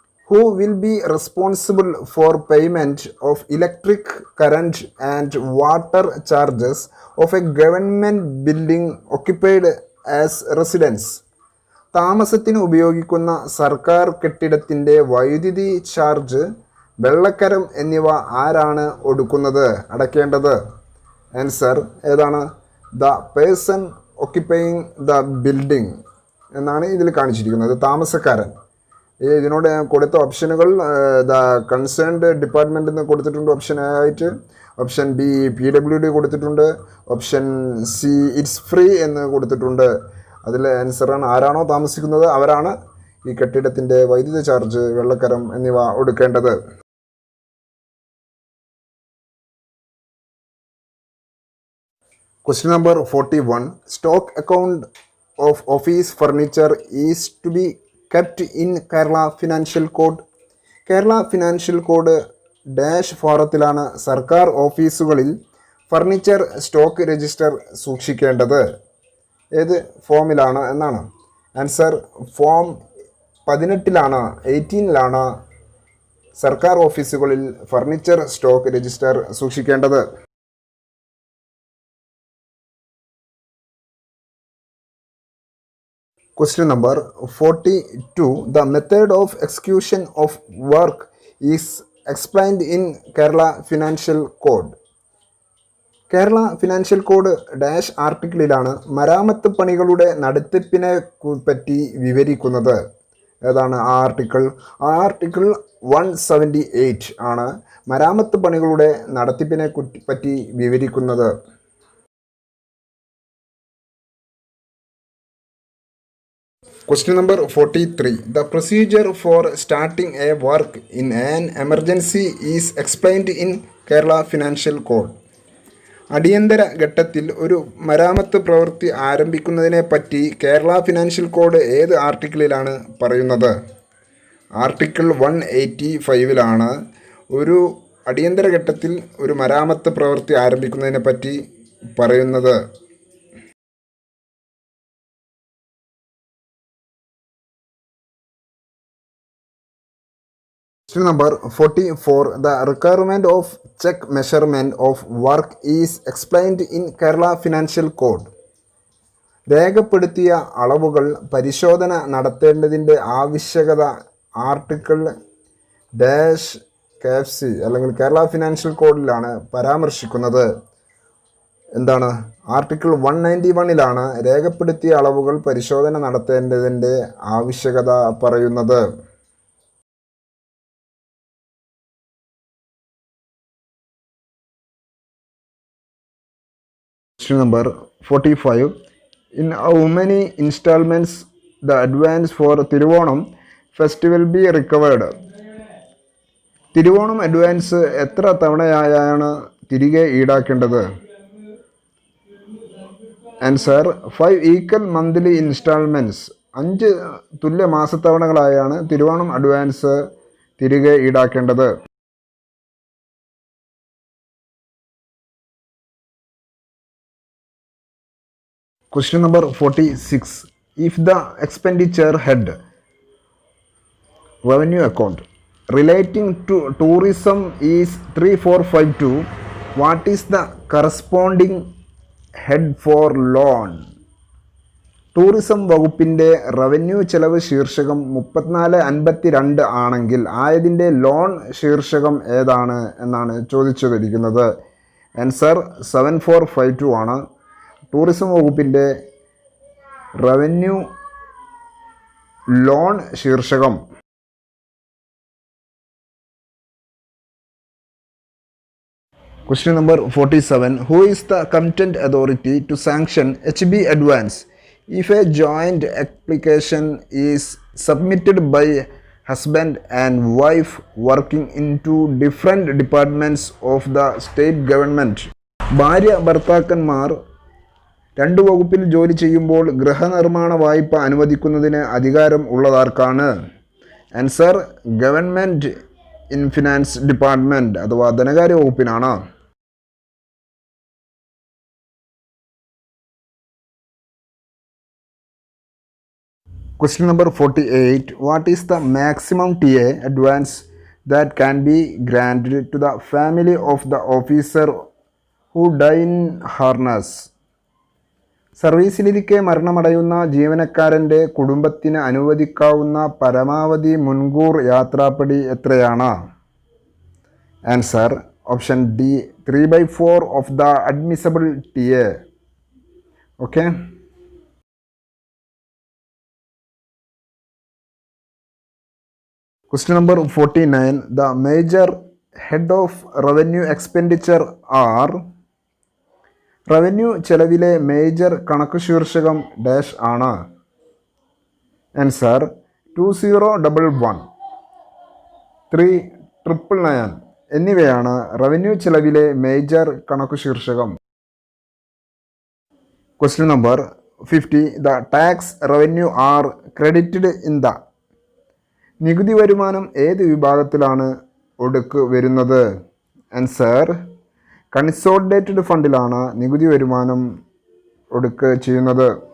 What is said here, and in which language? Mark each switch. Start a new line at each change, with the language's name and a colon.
English: Who will be responsible for payment of electric, current and water charges of a government building occupied as residence?
Malayalam: താമസത്തിന് ഉപയോഗിക്കുന്ന സർക്കാർ കെട്ടിടത്തിൻ്റെ വൈദ്യുതി charge, വെള്ളക്കരം എന്നിവ ആരാണ് അടയ്ക്കേണ്ടത്? ആൻസർ ഏതാണ്?
English: the person occupying the building
Malayalam: എന്നാണ് ഇതിൽ കാണിച്ചിരിക്കുന്നത്, താമസക്കാരൻ. ഇതിനോട് കൊടുത്ത ഓപ്ഷനുകൾ
English: the concerned department
Malayalam: എന്ന് കൊടുത്തിട്ടുണ്ട് ഓപ്ഷൻ എ ആയിട്ട്. ഓപ്ഷൻ ബി PWD കൊടുത്തിട്ടുണ്ട്. ഓപ്ഷൻ സി
English: it's free
Malayalam: എന്ന് കൊടുത്തിട്ടുണ്ട്. അതിൽ ആൻസറാണ് ആരാണോ താമസിക്കുന്നത് അവരാണ് ഈ കെട്ടിടത്തിൻ്റെ വൈദ്യുതി ചാർജ്, വെള്ളക്കരം എന്നിവ ഒടുക്കേണ്ടത്.
English: Question number 41. Stock account of office furniture is to be kept in Kerala Financial Code.
Malayalam: Kerala financial code dash ഫോറത്തിലാണ് സർക്കാർ ഓഫീസുകളിൽ ഫർണിച്ചർ സ്റ്റോക്ക് രജിസ്റ്റർ സൂക്ഷിക്കേണ്ടത്. ഏത് ഫോമിലാണ് എന്നാണ്? ആൻസർ ഫോം 18 സർക്കാർ ഓഫീസുകളിൽ ഫർണിച്ചർ സ്റ്റോക്ക് രജിസ്റ്റർ സൂക്ഷിക്കേണ്ടത്.
English: Question number 42. The method of execution of work is explained in Kerala Financial Code.
Malayalam: Kerala financial code dash ആർട്ടിക്കിളിലാണ് മരാമത്ത് പണികളുടെ നടത്തിപ്പിനെ പറ്റി വിവരിക്കുന്നത്. ഏതാണ് ആ ആർട്ടിക്കിൾ? ആർട്ടിക്കിൾ 178 ആണ് മരാമത്ത് പണികളുടെ നടത്തിപ്പിനെ പറ്റി വിവരിക്കുന്നത്.
English: Question number 43. The procedure for starting a work in an emergency is explained in Kerala Financial Code.
Malayalam: അടിയന്തര ഘട്ടത്തിൽ ഒരു മരാമത്ത് പ്രവൃത്തി ആരംഭിക്കുന്നതിനെ പറ്റി കേരള ഫിനാൻഷ്യൽ കോഡ് ഏത് ആർട്ടിക്കിളിലാണ് പറയുന്നത്? ആർട്ടിക്കിൾ 185 ഒരു അടിയന്തര ഘട്ടത്തിൽ ഒരു മരാമത്ത് പ്രവൃത്തി ആരംഭിക്കുന്നതിനെ പറ്റി പറയുന്നത്.
English: Question number 44. The requirement of check measurement of work is explained in Kerala Financial Code.
Malayalam: രേഖപ്പെടുത്തിയ അളവുകൾ പരിശോധന നടത്തേണ്ടതിൻ്റെ ആവശ്യകത ആർട്ടിക്കിൾ ഡാഷ് KFC അല്ലെങ്കിൽ കേരള ഫിനാൻഷ്യൽ കോഡിലാണ് പരാമർശിക്കുന്നത്. എന്താണ്? ആർട്ടിക്കിൾ 191 രേഖപ്പെടുത്തിയ അളവുകൾ പരിശോധന നടത്തേണ്ടതിൻ്റെ ആവശ്യകത പറയുന്നത്.
English: Question number 45. In how many installments the advance for Thiruvonam festival be recovered?
Malayalam: Thiruvonam advance എത്ര തവണയായാണ് തിരികെ ഈടാക്കേണ്ടത്? Answer 5
English: Equal monthly installments.
Malayalam: 5 തുല്യ മാസത്തവണകളായാണ് തിരുവോണം അഡ്വാൻസ് തിരികെ ഈടാക്കേണ്ടത്.
English: Question number 46. If the expenditure head revenue account relating to tourism is 3452, what is the corresponding head for loan?
Malayalam: Tourism വകുപ്പിൻ്റെ revenue ചെലവ് ശീർഷകം 3452 ആണെങ്കിൽ ആയതിൻ്റെ loan ശീർഷകം ഏതാണ് എന്നാണ് ചോദിച്ചിരിക്കുന്നത്. ആൻസർ 7452 ആണ്. ടൂറിസം വകുപ്പിൻ്റെ റവന്യൂ ലോൺ ശീർഷകം.
English: Question number 47. Who is the competent authority to sanction HB advance if a joint application is submitted by husband and wife working into different departments of the state government?
Malayalam: ഭാര്യ ഭർത്താക്കന്മാർ 2 വകുപ്പിൽ ജോലി ചെയ്യുമ്പോൾ ഗൃഹനിർമ്മാണ വായ്പ അനുവദിക്കുന്നതിന് അധികാരം ഉള്ളതാർക്കാണ്? Answer
English: government in finance department
Malayalam: അഥവാ ധനകാര്യ വകുപ്പിനാണ്.
English: Question number 48. What is the maximum TA advance that can be granted to the family of the officer who die in harness?
Malayalam: സർവീസിലിരിക്കെ മരണമടയുന്ന ജീവനക്കാരൻ്റെ കുടുംബത്തിന് അനുവദിക്കാവുന്ന പരമാവധി മുൻകൂർ യാത്രാപ്പടി എത്രയാണ്?
English: Answer option D 3/4 of the admissible TA. Okay. Question number 49. The major head of revenue expenditure are.
Malayalam: Revenue ചെലവിലെ major കണക്ക് ശീർഷകം dash ആണ്. Answer 2011, 3999 എന്നിവയാണ് revenue ചെലവിലെ major കണക്ക് ശീർഷകം.
English: Question number 50. The tax revenue are credited in the.
Malayalam: നികുതി വരുമാനം ഏത് വിഭാഗത്തിലാണ് ഒടുക്ക് വരുന്നത്? ആൻസർ കൺസോളിഡേറ്റഡ് ഫണ്ടിലാണ് നികുതി വരുമാനം ഒടുക്ക് ചെയ്യുന്നത്.